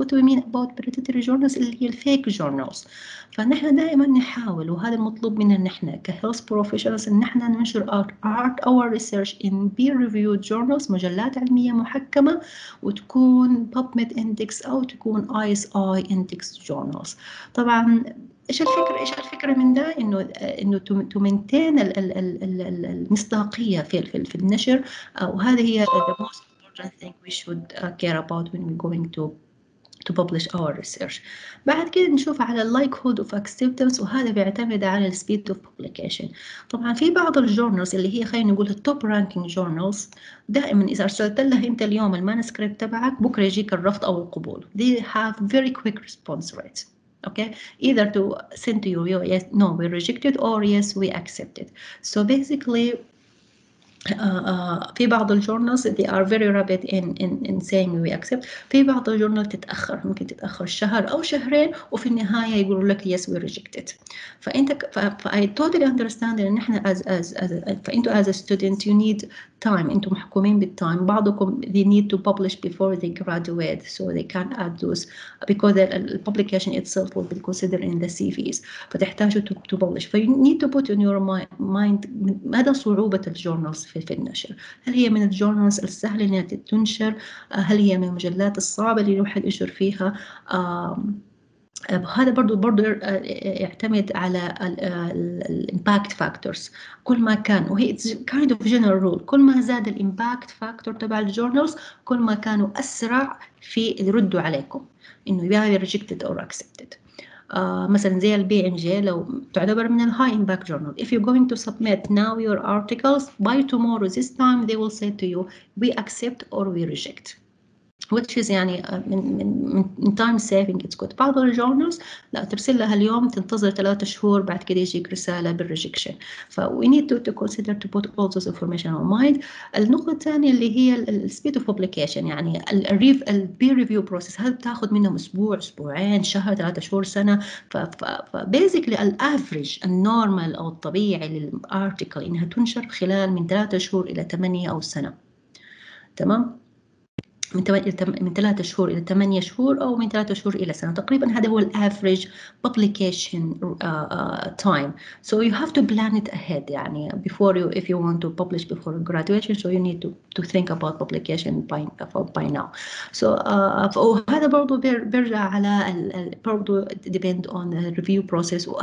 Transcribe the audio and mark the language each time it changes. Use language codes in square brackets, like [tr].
[en] What do we mean about predatory journals؟ [ar] اللي هي الفيك [en] journals. [ar] فنحن دائما نحاول، وهذا المطلوب منا نحن كهيلث بروفيشنالز، ان نحن ننشر [en] our research in peer reviewed journals، [ar] مجلات علمية محكمة، وتكون PubMed index أو تكون ISI index journals. طبعا ايش الفكره من ده؟ انه تو مينتين المصداقيه في النشر، وهذه هي [en] the most important thing we should care about when we're going to publish our research. [ar] بعد كده نشوف على [en] likelihood of acceptance، [ar] وهذا بيعتمد على [en] speed of publication. [ar] طبعا في بعض الجورنالز اللي هي خلينا نقول التوب رانكينج جورنالز، دائما إذا أرسلت لها أنت اليوم المانuscript تبعك بكرة يجيك الرفض أو القبول. [en] They have very quick response rates. Okay, either to send to you yes, no, we reject it, or yes, we accept it. So basically [ar] في بعض الجورنالز [en] they are very rapid in saying we accept. [ar] في بعض الجورنال تتأخر، ممكن تتأخر شهر أو شهرين، وفي النهاية يقولوا لك [en] yes we reject it. فأنت I totally understand [ar] إن إحنا فأنتوا [en] as a student you need time. [ar] أنتوا محكومين بالتايم. بعضكم [en] they need to publish before they graduate, so they can't add those because the publication itself will be considered in the CVs. فتحتاجوا to publish. So you need to put in your mind [ar] مدى صعوبة الجورنالز في النشر. هل هي من الجورنالز السهلة إنها تنشر؟ هل هي من المجلات الصعبة اللي الواحد ينشر فيها؟ هذا برضو يعتمد على الامباكت فاكتورز. كل ما كان، وهي kind of general rule، كل ما زاد الامباكت فاكتور تبع الجورنالز كل ما كانوا أسرع في يردوا عليكم إنه يبقى [en] rejected or accepted. [ar] مثلا زي البي ام جي لو تعتبر من الهاي امباكت جورنال. [en] If you're going to submit now your articles, by tomorrow this time they will say to you we accept or we reject, which is [ar] يعني من [en] time saving it's good. [ar] بعض الجورنالز لا، ترسل لها اليوم تنتظر 3 شهور بعد كده يجيك رسالة بالريجكشن. [en] ف we need to consider to put all those information on mind. [ar] النقطة الثانية اللي هي ال [en] speed of publication، [ar] يعني ال [en] peer review process [ar] هذا بتاخد منهم أسبوع، أسبوعين، شهر، 3 شهور، سنة. ف basically الافريج النورمال أو الطبيعي للارتيكل إنها تنشر خلال من 3 شهور إلى 8 أو سنة. تمام؟ من 3 شهور إلى 8 شهور أو من 3 شهور إلى سنة تقريبا. هذا هو الأفريج publication time. [en] So you have to plan it ahead يعني before you, if you want to publish before graduation, so you need to think about publication by now. [ar] So هذا برضو بيرجع على برضو [en] depend on the review process.